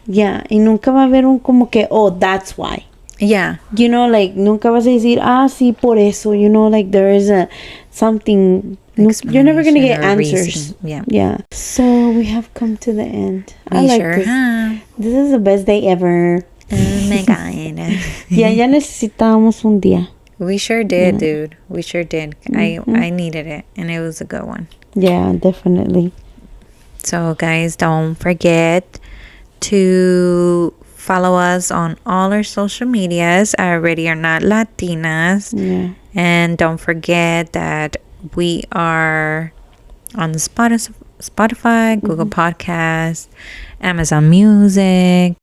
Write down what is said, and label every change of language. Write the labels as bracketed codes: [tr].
[es] Yeah, y nunca va a haber un como que, [en] oh, that's why. Yeah. You know, like, [es] nunca vas a decir, sí, por eso, [en] you know, like, there is something... You're never going to get answers. Yeah. Yeah. So, we have come to the end. I like this. This is the best day ever. Oh my god. [es] Ya necesitábamos un día. [en] We sure did, dude. We sure did. I needed it, and it was a good one. Yeah, definitely. So guys, don't forget to follow us on all our social medias. Already are not Latinas. Yeah. And don't forget that we are on the Spotify, Google Podcasts, Amazon Music,